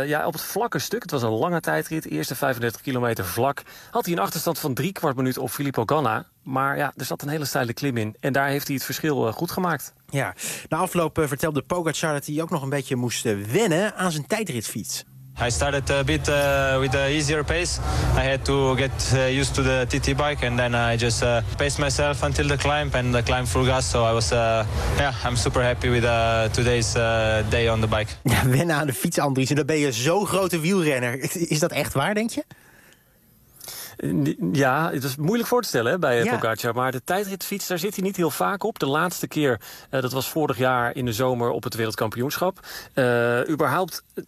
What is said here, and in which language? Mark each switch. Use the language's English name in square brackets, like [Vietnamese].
[Dutch] Ja, op het vlakke stuk, het was een lange tijdrit, eerste 35 kilometer vlak, had hij een achterstand van 3/4 minuut op Filippo Ganna. Maar ja, er zat een hele steile klim in. En daar heeft hij het verschil goed gemaakt. Ja, na afloop vertelde Pogacar dat hij ook nog een beetje moest wennen aan zijn tijdritfiets. [English] I started a bit with an easier pace. I had to get used to the TT bike and then I just paced myself until the climb and the climb full gas. So I was, I'm super happy with today's day on the bike. [Dutch] Ja, wennen aan de fiets, Andries. En dan ben je zo'n grote wielrenner. Is dat echt waar, denk je? Ja, het is moeilijk voor te stellen bij Pogacar. Maar de tijdritfiets, daar zit hij niet heel vaak op. De laatste keer, dat was vorig jaar in de zomer op het wereldkampioenschap. Überhaupt...